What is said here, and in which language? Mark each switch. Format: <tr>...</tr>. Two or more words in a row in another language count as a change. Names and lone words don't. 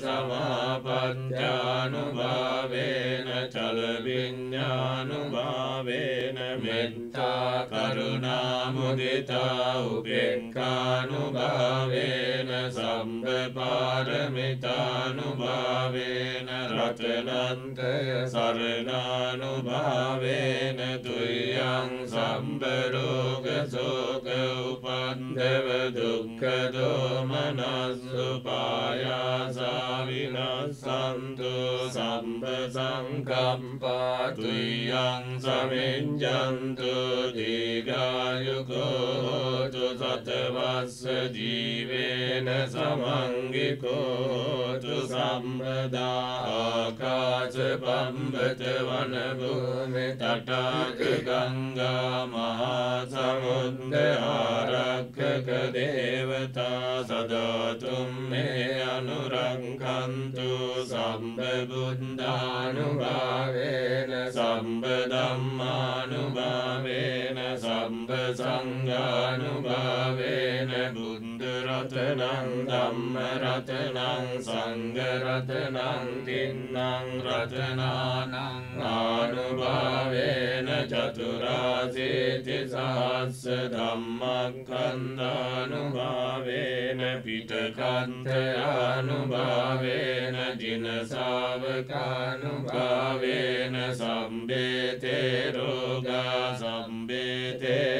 <pi>සමාපත්ත්‍යානුභාවේන චල විඤ්ඤානුභාවේන මෙත්තා කරුණා මුදිතා උපේක්ඛානුභාවේන සම්බ පාරමිතානුභාවේන රතනන්තය සරණානුභාවේන තුයං සම්බ රෝග ශෝක උපන්දව දුක්ඛ දෝමනස්සුපායාසා විනස්සන්තු සම්බ සංකම්පා තුයං සමිඤ්ඤන්තු දීඝායුකෝ හෝතු සතවස්ස ජීවේන සමංගිකෝ හෝතු සම්පදා ආකාශ පම්බත වන භූමි තටාක ගංගා මහා සමුද්ද ආරක්ඛක දේවතා සදාතුම් මේ අනුරක්ඛන්තු සම්බ බුද්ධානුභාවේන සම්බ ධම්මානුභාවේන සම්බ සංඝානුභාවේන බුද්ධ රතනං ධම්ම රතනං සංඝ රතනං තින්නං රතනානං ආනුභාවේන චතුරාසීති සහස්ස ධම්මස්කන්ධානුභාවේන පිටකන්තයානුභාවේන ජින ශාවකානුභාවේන සම්බේතේ රෝගා සම්බේතේ</pi>